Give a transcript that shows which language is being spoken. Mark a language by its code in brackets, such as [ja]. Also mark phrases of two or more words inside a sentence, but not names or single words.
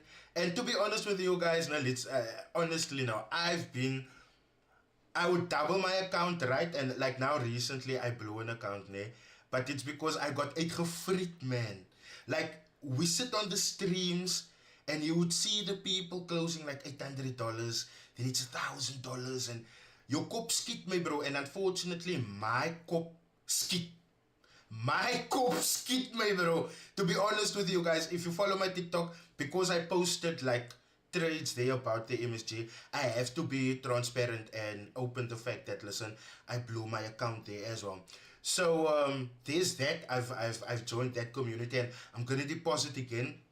[en] And to be honest with you guys, now let's honestly now, I would double my account, right? And like now recently I blew an account, ne? But it's because I got uitgefried, man. Like we sit on the streams and you would see the people closing like $800, then it's $1,000, and your [af] kop skiet me, [en] bro. And unfortunately [af] my kop skiet. My kop skiet me, [en] bro. To be honest with you guys, if you follow my TikTok, because I posted like trades there about the MSG, I have to be transparent and open the fact that, listen, I blew my account there as well. So there's that. I've joined that community and I'm gonna deposit again.